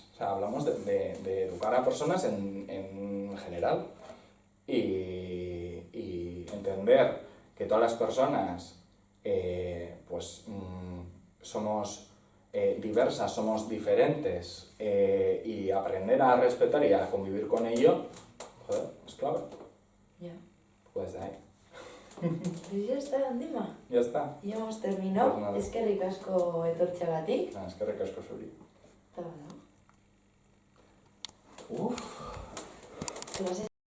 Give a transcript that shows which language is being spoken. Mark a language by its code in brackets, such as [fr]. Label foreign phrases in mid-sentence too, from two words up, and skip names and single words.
[es] O sea, hablamos de educar a personas en general y entender que todas las personas somos diversas, somos diferentes y aprender a respetar y a convivir con ello, joder, es clave. Ya. Pues de ahí. Pues ya está, Dima. Ya está. Ya hemos terminado. Pues nada. [eu] Eskerrik asko etortxagatik. Eskerrik asko zuri. Eta bada. Uf. [es] Clase